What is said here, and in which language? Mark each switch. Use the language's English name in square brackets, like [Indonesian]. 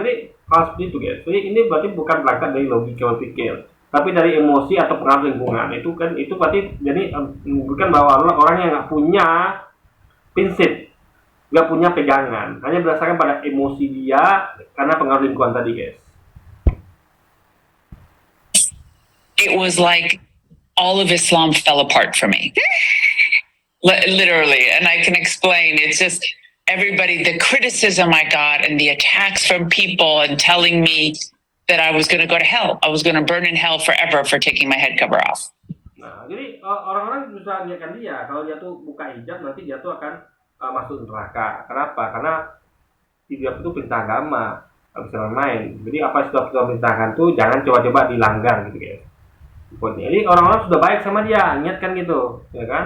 [Indonesian] Jadi hal seperti itu guys. Jadi ini berarti bukan berangkat dari logika berpikir, tapi dari emosi atau pengaruh lingkungan. Itu kan, itu berarti jadi menunjukkan bahwa orang yang nggak punya prinsip, nggak punya pegangan, hanya berdasarkan pada emosi dia karena pengaruh lingkungan tadi guys. [English] It was like all of Islam fell apart for me. Literally. And I can explain. It's just everybody, the criticism I got and the attacks from people and telling me that I was going to go to hell. I was going to burn in hell forever for taking my head cover off. [Indonesian] Nah, jadi orang-orang bisa lihatkan dia, kalau dia tuh buka hijab nanti dia tuh akan masuk neraka. Kenapa? Karena hijab itu perintah agama, nggak bisa main. Jadi apa yang sudah perintahkan tuh jangan coba-coba dilanggar gitu guys. Jadi orang-orang sudah baik sama dia, ingatkan gitu, ya kan?